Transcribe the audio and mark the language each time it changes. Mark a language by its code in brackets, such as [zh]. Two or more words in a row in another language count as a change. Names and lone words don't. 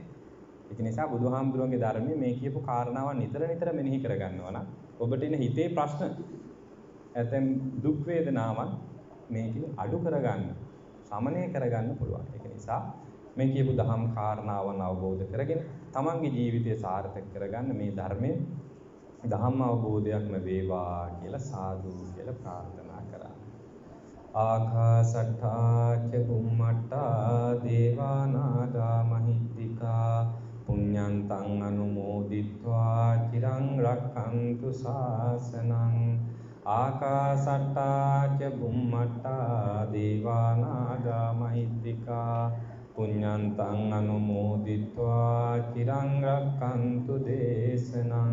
[si] ඒක නිසා බුදුහාමුදුරන්ගේ ධර්මයේ මේ කියපු කාරණාවන් නිතර මෙනෙහි කර ගන්නවා නම් ඔබට එන හිතේ ප්‍රශ්න ඇතැම් දුක් වේදනාවන් මේකෙන් අඩු කරගන්න, සමනය කරගන්න පුළුවන්. ඒක නිසා මේ කියපු දහම් කාරණාවන් අවබෝධ කරගෙන තමන්ගේ ජීවිතය සාර්ථක කරගන්න මේ ධර්මයේ දහම් අවබෝධයක්ම වේවා කියලා සාදු කියලා ප්‍රාර්ථනා කරා. [pi] ආකාසට්ඨා ච බුම්මට්ඨා දේවා නාග මහිද්దికා පුඤ්ඤන්තං අනුමෝදිත්වා චිරං රක්ඛන්තු ශාසනං. ආකාසට්ඨා ච බුම්මට්ඨා දේවා නාග මහිද්దికා පුඤ්ඤන්තං අනුමෝදිත්වා චිරං රක්ඛන්තු දේශනං.